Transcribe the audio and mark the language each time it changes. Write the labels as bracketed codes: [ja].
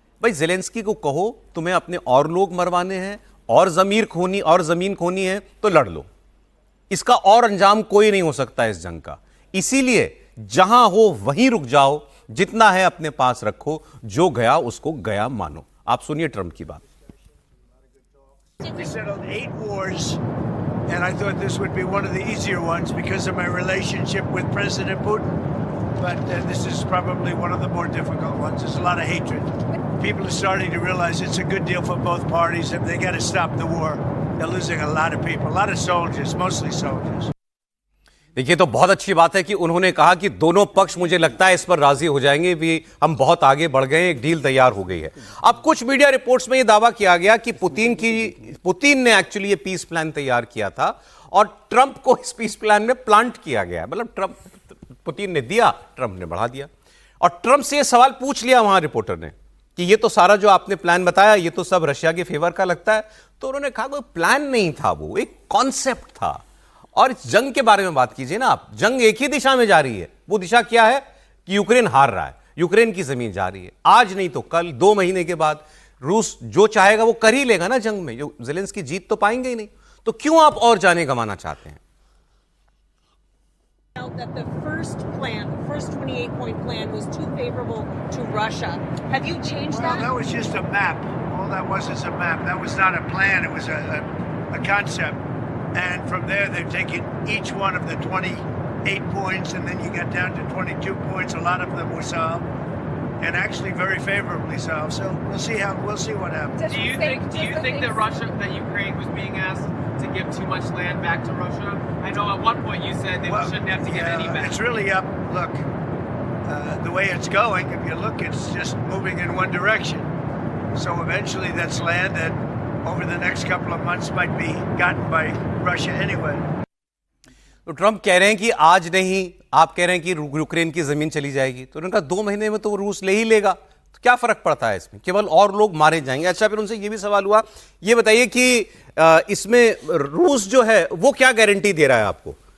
[hi] भाई ज़ेलेंस्की को कहो तुम्हें अपने और लोग मरवाने हैं और जमीन खोनी है तो लड़ लो, इसका और अंजाम कोई नहीं हो सकता इस जंग का। इसीलिए जहां हो वहीं रुक जाओ, जितना है अपने पास रखो, जो गया उसको गया मानो। आप सुनिए ट्रंप की बात। [en] We settled 8 wars, and I thought this would be one of the easier ones because of my relationship with President Putin. But this is probably one of the more difficult ones. There's a lot of hatred. People are starting to realize it's a good deal for both parties, and they got to stop the war. They're losing a lot of people, a lot of soldiers, mostly soldiers. [hi] देखिए, तो बहुत अच्छी बात है कि उन्होंने कहा कि दोनों पक्ष मुझे लगता है इस पर राजी हो जाएंगे भी, हम बहुत आगे बढ़ गए, एक डील तैयार हो गई है। अब कुछ मीडिया रिपोर्ट्स में यह दावा किया गया कि पुतिन ने एक्चुअली ये पीस प्लान तैयार किया था और ट्रंप को इस पीस प्लान में प्लांट किया गया। मतलब पुतिन ने दिया, ट्रंप ने बढ़ा दिया। और ट्रंप से यह सवाल पूछ लिया वहां रिपोर्टर ने कि ये तो सारा जो आपने प्लान बताया ये तो सब रशिया के फेवर का लगता है। तो उन्होंने कहा कोई प्लान नहीं था, वो एक कॉन्सेप्ट था। और इस जंग के बारे में बात कीजिए ना आप, जंग एक ही दिशा में जा रही है। वो दिशा क्या है कि यूक्रेन हार रहा है, यूक्रेन की जमीन जा रही है। आज नहीं तो कल, 2 महीने के बाद रूस जो चाहेगा वो कर ही लेगा ना जंग में। जो ज़ेलेंस्की जीत तो पाएंगे ही नहीं, तो क्यों आप और जाने गंवाना चाहते हैं? [en] That the first plan, the first 28-point plan was too favorable to Russia. Have you changed that? Well, that was just a map. All that was is a map. That was not a plan. It was a concept. And from there, they've taken each one of the 28 points, and then you got down to 22 points. A lot of them were solved, and actually very favorably solved. So we'll see what happens. Do you think that Ukraine was being asked to give too much land back to Russia? I know at one point you said that we shouldn't have to give any back. It's really up. Look, the way it's going, if you look, it's just moving in one direction. So eventually that's land that over the next couple of months might be gotten by Russia anyway. [hi] तो Trump कह रहे हैं कि आज नहीं, आप कह रहे हैं कि यूक्रेन की जमीन चली जाएगी। तो उन्होंने कहा 2 महीने में तो रूस ले ही लेगा, तो क्या फर्क पड़ता है इसमें, केवल और लोग मारे जाएंगे। अच्छा, फिर उनसे ये भी सवाल हुआ, ये बताइए कि इसमें रूस जो है वो क्या गारंटी दे रहा है आपको?